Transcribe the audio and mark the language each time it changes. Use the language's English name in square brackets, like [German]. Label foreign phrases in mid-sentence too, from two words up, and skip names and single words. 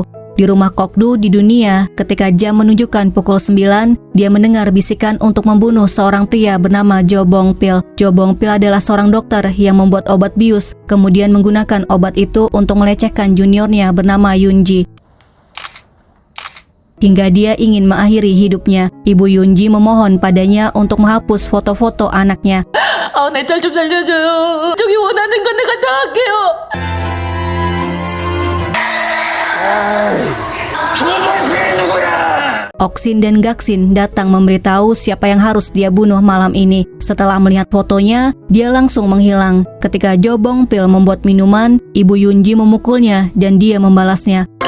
[Indonesian] Di rumah Kokdu di dunia, ketika jam menunjukkan pukul 9, dia mendengar bisikan untuk membunuh seorang pria bernama Jo Bong Pil. Jo Bong Pil adalah seorang dokter yang membuat obat bius, kemudian menggunakan obat itu untuk melecehkan juniornya bernama Yunji. Hingga dia ingin mengakhiri hidupnya. Ibu Yunji memohon padanya untuk menghapus foto-foto anaknya. [Korean] 내 딸 좀 살려줘요. 저기 원하는 건 내가 다 할게요. [Indonesian] Oksin dan Gaksin datang memberitahu siapa yang harus dia bunuh malam ini. Setelah melihat fotonya, dia langsung menghilang. Ketika Jo Bong Pil membuat minuman, Ibu Yunji memukulnya dan dia membalasnya.